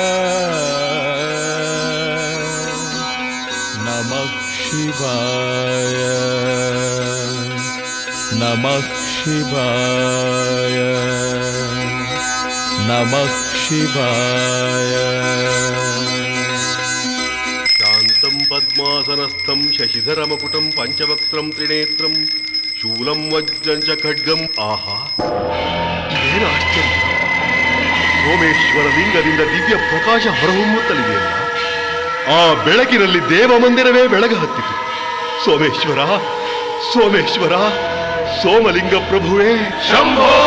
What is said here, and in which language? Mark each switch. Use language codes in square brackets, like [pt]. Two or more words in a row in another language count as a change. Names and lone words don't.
[sa] ನಮಃ ಶಿವಾಯ ನಮಃ ಶಿವಾಯ ನಮಃ ಶಿವಾಯ ಶಾಂತಂ ಪದ್ಮಾಸನಸ್ಥಂ ಶಶಿಧರಮಕುಟಂ ಪಂಚವಕ್ತ್ರಂ ತ್ರಿನೇತ್ರಂ ಶೂಲಂ ವಜ್ರಂ ಚ ಖಡ್ಗಂ. [kn] ಆಹಾ, ಇದೇನು ಆಶ್ಚರ್ಯ! ಸೋಮೇಶ್ವರ ಲಿಂಗದಿಂದ ದಿವ್ಯ ಪ್ರಕಾಶ ಹೊರಹೊಮ್ಮುತ್ತಲಿದೆಯಲ್ಲ. ಆ ಬೆಳಕಿನಲ್ಲಿ ದೇವ ಮಂದಿರವೇ ಬೆಳಗ ಹತ್ತಿತು. ಸೋಮೇಶ್ವರ, ಸೋಮೇಶ್ವರ, ಸೋಮಲಿಂಗ ಪ್ರಭುವೇ ಶಂಭೋ!